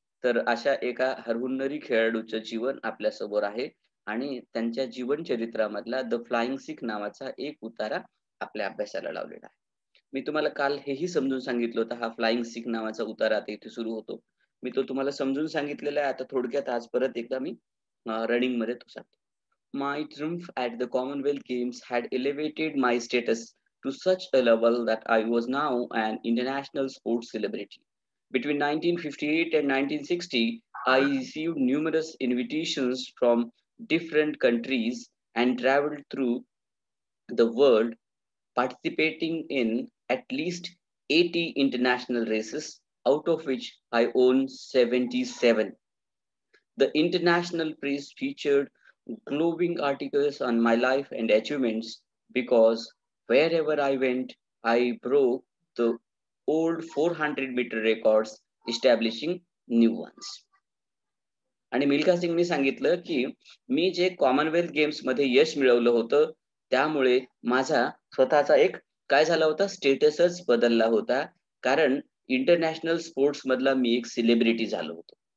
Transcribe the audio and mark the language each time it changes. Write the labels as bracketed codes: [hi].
[mr] तर अशा एका हरहुन्नरी खेळाडूचं जीवन आपल्या समोर आहे आणि त्यांच्या जीवन चरित्रामधला द फ्लाइंग सिख नावाचा एक उतारा आपल्या अभ्यासाला लावलेला आहे. मी तुम्हाला काल हेही समजून सांगितलं होतं, हा फ्लाइंग सिख नावाचा उतारा आता इथे सुरू होतो. मी तो तुम्हाला समजून सांगितलेला आहे. आता थोडक्यात आज परत एकदा मी रनिंग मध्ये तो सांगतो. [en] My triumph at the Commonwealth Games had elevated my status to such a level that I was now an international sports celebrity. Between 1958 and 1960, I received numerous invitations from different countries and traveled through the world participating in at least 80 international races, out of which I own 77. The international press featured glowing articles on my life and achievements because wherever I went, I broke the old old 400-meter records, establishing new ones. [mr] आणि मिल्खा सिंगने सांगितलं की मी जे Commonwealth games मध्ये यश मिळवलं होतं त्यामुळे माझा स्वतःचा एक काय झाला होता स्टेटसच बदलला होता, कारण इंटरनॅशनल स्पोर्ट्स मधला मी एक सेलिब्रिटी झालो होतो.